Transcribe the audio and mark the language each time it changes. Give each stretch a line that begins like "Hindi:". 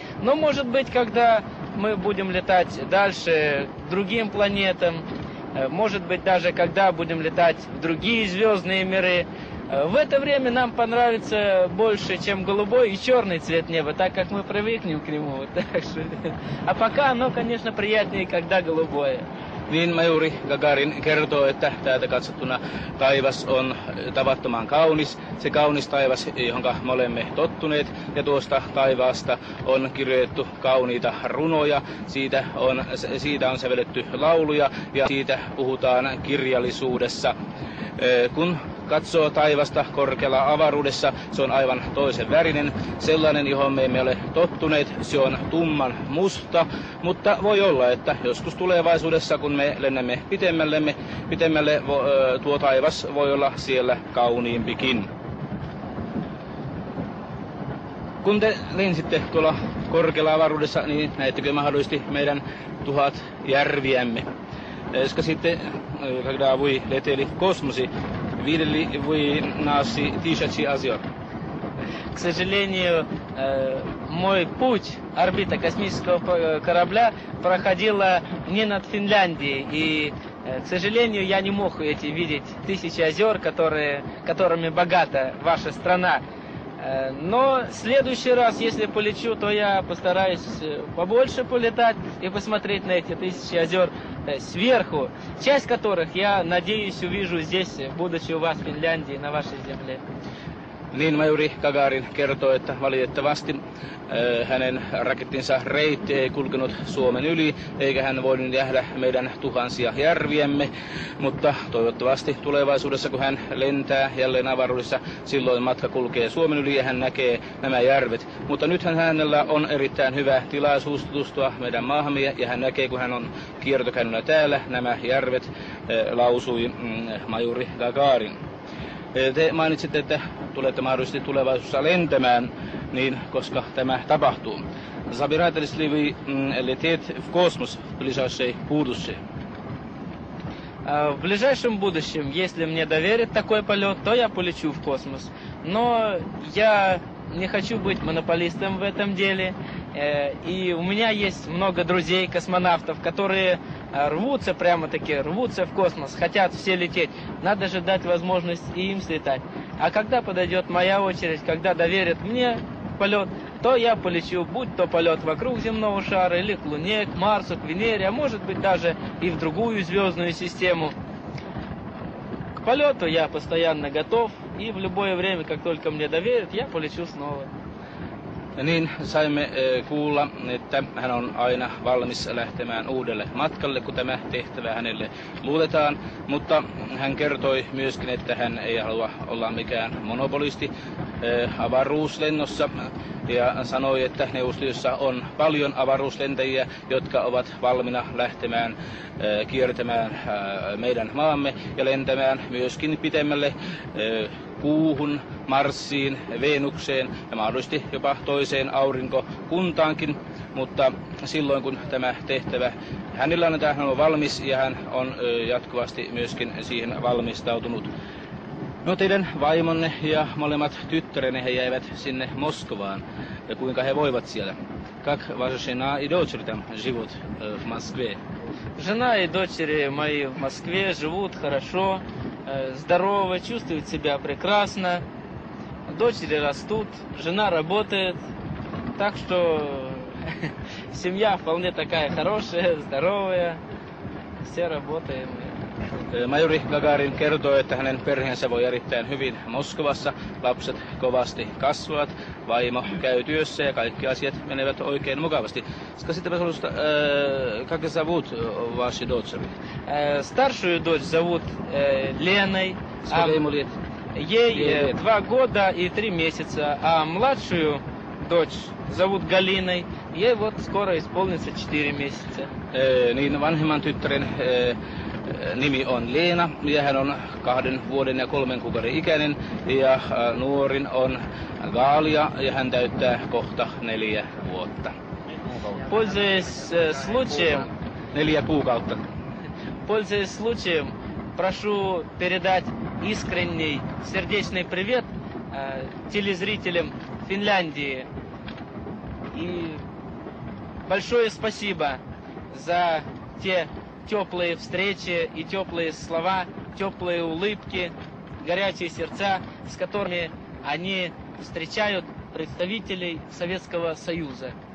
Russian: Но, может быть, когда мы будем летать дальше к другим планетам, может быть, даже когда будем летать в другие звездные миры, в это время нам понравится больше, чем голубой и черный цвет неба, так как мы привыкнем к нему. А пока оно, конечно, приятнее, когда голубое.
Finnish: Niin Majuri Gagarin kertoo, että täältä katsottuna taivas on tavattoman kaunis. Se kaunis taivas, johon me olemme tottuneet, ja tuosta taivaasta on kirjoitettu kauniita runoja. Siitä on sävelletty lauluja ja siitä puhutaan kirjallisuudessa. Kun katsoo taivasta korkealla avaruudessa, se on aivan toisen värinen, sellainen, johon me emme ole tottuneet. Se on tumman musta, mutta voi olla, että joskus tulevaisuudessa, kun me lennämme pitemmälle, tuo taivas voi olla siellä kauniimpikin. Kun te lensitte tuolla korkealla avaruudessa, niin näettekö mahdollisesti meidän 1000 järviämme? Ska sitten,
Russian: когда вы летели в космосе, видели вы наши тысячи озер? К сожалению, мой путь, орбита космического корабля проходила не над Финляндией. И, к сожалению, я не мог видеть тысячи озер, которыми богата ваша страна. Но в следующий раз, если полечу, то я постараюсь побольше полетать и посмотреть на эти тысячи озер сверху, часть которых, я надеюсь, увижу здесь, будучи у вас в Финляндии, на вашей земле.
Finnish: Niin majuri Gagarin kertoo, että valitettavasti hänen rakettinsa reitti ei kulkenut Suomen yli, eikä hän voinut nähdä meidän tuhansia järviämme, mutta toivottavasti tulevaisuudessa, kun hän lentää jälleen avaruudessa, silloin matka kulkee Suomen yli ja hän näkee nämä järvet. Mutta nythän hänellä on erittäin hyvä tilaisuus tutustua meidän maahamme ja hän näkee, kun hän on kiertokäynnillä täällä, nämä järvet, lausui majuri Gagarin. Te mainitsitte, että tulette mahdollisesti tulevaisuudessa lentämään, niin koska tämä tapahtuu.
Russian: Собирались ли вы лететь в космос в ближайшее будущее? В ближайшем будущем, если мне доверят такой полет, то я полечу в космос. Но я не хочу быть монополистом в этом деле. И у меня есть много друзей, космонавтов, которые рвутся, прямо-таки рвутся в космос, хотят все лететь. Надо же дать возможность и им слетать. А когда подойдет моя очередь, когда доверят мне полет, то я полечу, будь то полет вокруг земного шара, или к Луне, к Марсу, к Венере, а может быть даже и в другую звездную систему. К полету я постоянно готов, и в любое время, как только мне доверят, я полечу снова.
Finnish: Niin saimme kuulla, että hän on aina valmis lähtemään uudelle matkalle, kun tämä tehtävä hänelle luotetaan, mutta hän kertoi myöskin, että hän ei halua olla mikään monopolisti avaruuslennossa ja sanoi, että Neuvostoliitossa on paljon avaruuslentäjiä, jotka ovat valmiina lähtemään kiertämään meidän maamme ja lentämään myöskin pitemmälle Kuuhun, Marsiin, Venukseen ja mahdollisesti jopa toiseen aurinkokuntaankin, mutta silloin kun tämä tehtävä hänellä annetaan, hän on valmis ja hän on jatkuvasti myöskin siihen valmistautunut. No teidän vaimonne ja molemmat tyttärenne, he jäivät sinne Moskovaan. Ja kuinka he voivat siellä?
Russian: Как ваша жена и дочери там живут в Москве? Жена и дочери мои в Москве живут хорошо, здорово, чувствуют себя прекрасно. Дочери растут, жена работает. Так что семья вполне такая хорошая, здоровая. Все работаем.
Finnish: Majuri Gagarin kertoo, että hänen perheensä voi erittäin hyvin Moskovassa. Lapset kovasti kasvavat, vaimo käy työssä ja kaikki asiat menevät oikein mukavasti.
Russian: Скажите, пожалуйста, как зовут ваши дочери? Старшую дочь зовут Леной. Сколько ему лет? Ей 2 года и 3 месяца. А младшую дочь зовут Галиной. Ей вот скоро исполнится 4 месяца.
Finnish: Niin vanhemman tyttären nimi on Leena ja hän on 2 vuoden ja 3 kuukauden ikäinen ja nuorin on Gaalia ja hän täyttää kohta 4 vuotta.
Russian: Пользуясь случаем,
Finnish: 4 kuukautta.
Russian: Пользуясь случаем, прошу передать искренний сердечный привет телезрителям Финляндии. И большое спасибо за те теплые встречи и теплые слова, теплые улыбки, горячие сердца, с которыми они встречают представителей Советского Союза.